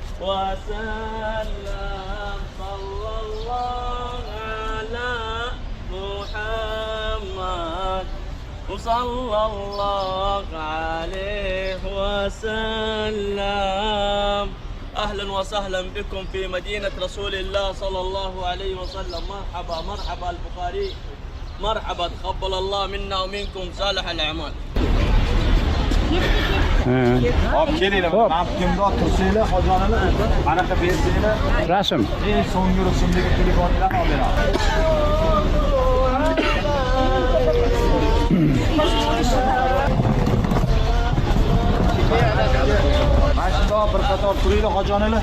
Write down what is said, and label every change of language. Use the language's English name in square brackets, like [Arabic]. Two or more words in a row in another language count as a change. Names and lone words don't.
[Arabic] وسلم صلى الله على محمد وصلى الله عليه وسلم. أهلا وسهلا بكم في مدينة رسول الله صلى الله عليه وسلم. مرحبا مرحبا البخاري، مرحبا، تقبل الله منا ومنكم صالح الأعمال. [Uzbek] Hop kelinglar, men kimda tursanglar, hojonini qanaqa bersanglar, rasm. Eng so'nggi rusumdagi telefonlarni olib beraman. Mana shunda bir qator turinglar hojonlar.